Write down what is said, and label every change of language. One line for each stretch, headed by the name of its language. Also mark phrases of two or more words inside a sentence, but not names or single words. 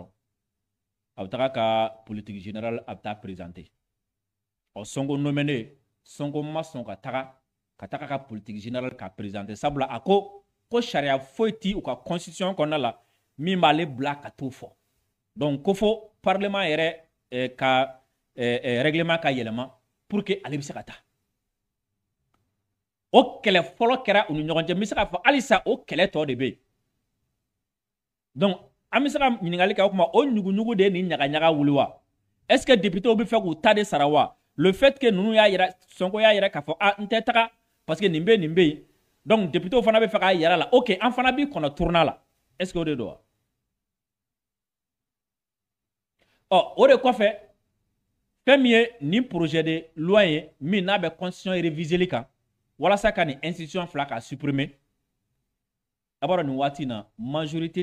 Bambara: a bɛ taga ka
French: politique générale
Bambara: a bɛ taa présenter ɔ Sonko nommé Sonko ma sɔn ka taga ka
French: politique générale
Bambara: ka présenter sabula a ko sariya foyi ti u ka constitution kɔnɔna la min b'ale bila ka t'o fɔ donc ko fo parlement yɛrɛ ka règlement ka yɛlɛma
French: pour que
Bambara: ale bɛ se ka taa o kɛlɛ fɔlɔ kɛra u ni ɲɔgɔn cɛ n bɛ se k'a fɔ halisa o kɛlɛ tɔ de bɛ yen donc an bɛ se ka ɲininkali kɛ o kuma o ɲuguɲugu de ye nin ɲagaɲaga wuli wa
French: est ce que
Bambara: députéw bɛ fɛ k'u ta de sara wa
French: le fait que nous
Bambara: y'a yira Sonko y'a yira k'a fɔ ah n tɛ taga parce que nin bɛ nin bɛ yen donc député fana bɛ fɛ k'a yira la ok an fana bi kɔnɔ tourner la
French: est-ce que
Bambara: o de don wa ɔ o de kɔfɛ fɛn min ye nin
French: projet de loi
Bambara: ye min n'a bɛ constitution réviseli kan walasa ka nin institution fila ka supprimer a b'a dɔn nin waati in na majorité